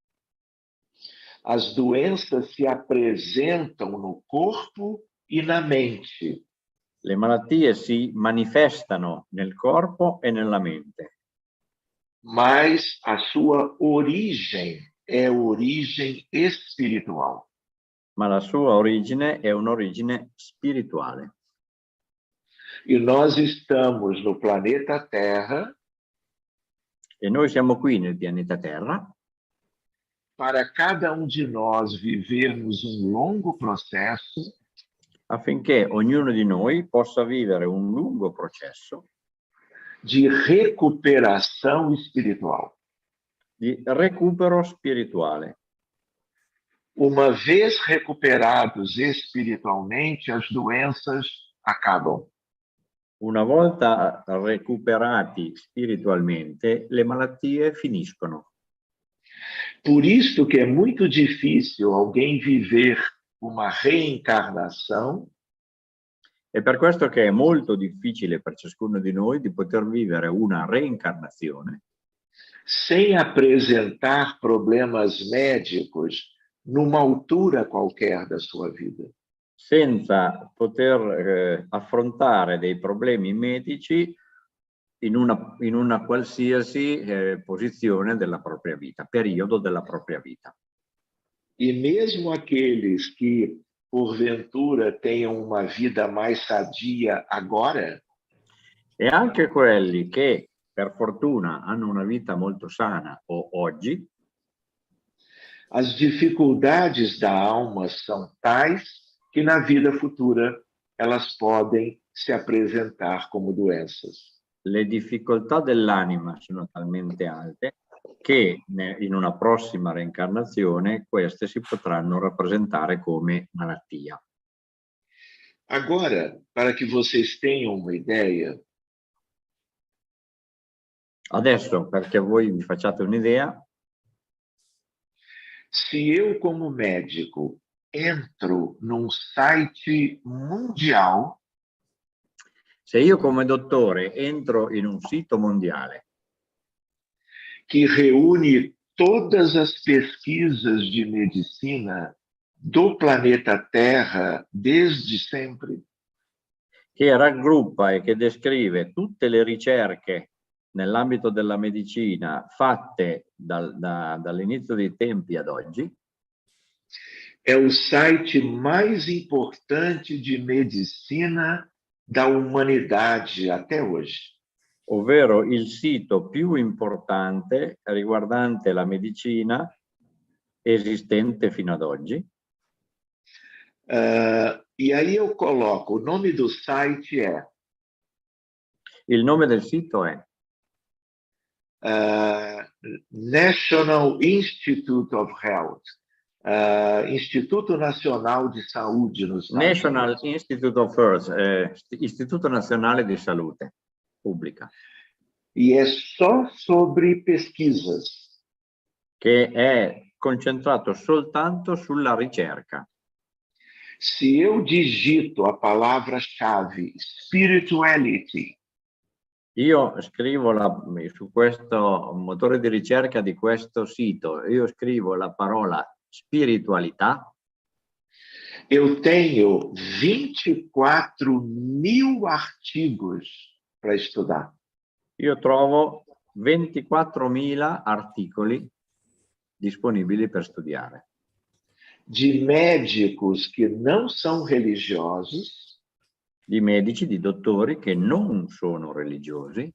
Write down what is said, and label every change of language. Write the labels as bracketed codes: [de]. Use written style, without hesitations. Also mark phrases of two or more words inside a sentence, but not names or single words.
[pt] As doenças se apresentam no corpo e na mente. [it] Le malattie si manifestano nel corpo e nella mente. [pt] Mas a sua origem é origem espiritual. [it] Ma la sua origine è un'origine spirituale. [pt] E nós estamos no planeta Terra. [it] E noi siamo qui nel pianeta Terra. [pt] Para cada de nós vivermos longo processo. [it] affinché ognuno di noi possa vivere un lungo processo [pt] de recuperação espiritual. [it] di recupero spirituale. [pt] Uma vez recuperados espiritualmente, as doenças acabam. [it] Una volta recuperati spiritualmente, le malattie finiscono. [pt] Por isso que é muito difícil alguém viver uma reencarnação [it] È per questo che è molto difficile per ciascuno di noi di poter vivere una reincarnazione [pt] sem apresentar problemas médicos numa altura qualquer da sua vida. [it] senza poter affrontare dei problemi medici in una qualsiasi posizione della propria vita, periodo della propria vita. [pt] E mesmo aqueles que, porventura, tenham uma vida mais sadia agora, [it] E anche quelli che per fortuna hanno una vita molto sana oggi, [pt] as dificuldades da alma são tais que na vida futura elas podem se apresentar como doenças. [it] le difficoltà dell'anima sono talmente alte che in una prossima reincarnazione queste si potranno rappresentare come malattia. [pt] Agora, para que vocês tenham uma ideia, [it] Adesso, perché voi vi facciate un'idea, [pt] se eu, como médico, entro num site mundial, [it] se io come dottore entro in un sito mondiale [pt] que reúne todas as pesquisas de medicina do planeta Terra desde sempre, [it] che raggruppa e che descrive tutte le ricerche nell'ambito della medicina fatte dall'inizio dei tempi ad oggi, [pt] é o site mais importante de medicina da humanidade até hoje. [it] ovvero il sito più importante riguardante la medicina esistente fino ad oggi. [pt] E aí eu coloco, o nome do site é [it] Il nome del sito è [pt] National Institute of Health, Instituto Nacional de Saúde nos Estados National Unidos. Institute of Health, [it] Istituto Nazionale di Salute Pubblica, [pt] E é só sobre pesquisas. [it] che è concentrato soltanto sulla ricerca. [pt] Se eu digito a palavra-chave spirituality, [it] Io scrivo su questo motore di ricerca di questo sito, io scrivo la parola spiritualità, [pt] eu tenho 24.000 artigos para estudar. [it] io trovo 24.000 articoli disponibili per studiare, [pt] De médicos que não são religiosos, [it] di medici, di dottori che non sono religiosi,